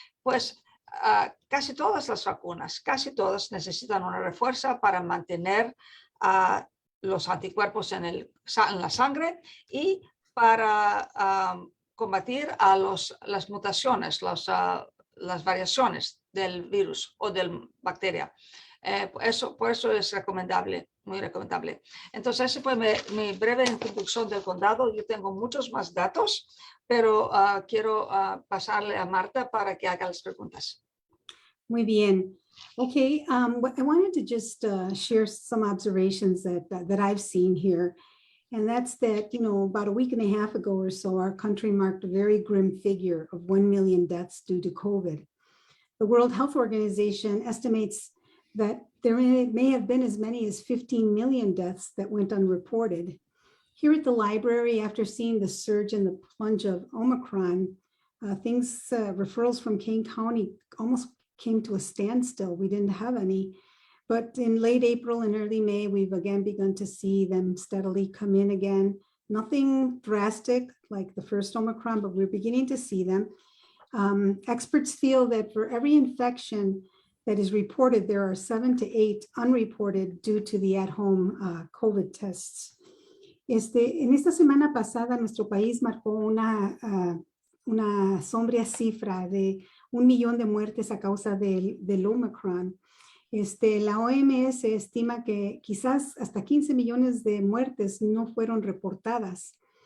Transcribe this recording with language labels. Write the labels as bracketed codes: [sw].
[es] Pues casi todas las vacunas, casi todas necesitan una refuerza para mantener los anticuerpos en la sangre y para combatir a las mutaciones, las variaciones del virus o de la bacteria. Por eso es recomendable, muy recomendable. Entonces, esa fue mi breve introducción del condado. Yo tengo muchos más datos, pero quiero pasarle a Marta para que haga las preguntas. Muy bien. [en] Okay, I wanted to just share some observations that I've seen here. And that's that, about a week and a half ago or so, our country marked a very grim figure of 1 million deaths due to COVID. The World Health Organization estimates that there may have been as many as 15 million deaths that went unreported. Here at the library, after seeing the surge and the plunge of Omicron, referrals from Kane County almost came to a standstill. We didn't have any. But in late April and early May, we've again begun to see them steadily come in again. Nothing drastic like the first Omicron, but we're beginning to see them. Experts feel that for every infection that is reported, there are 7 to 8 unreported due to the at-home COVID tests. [es] En esta semana pasada, nuestro país marcó una sombría cifra de 1 millón de muertes a causa del Omicron. La OMS estima que quizás hasta 15 millones de muertes no fueron reportadas.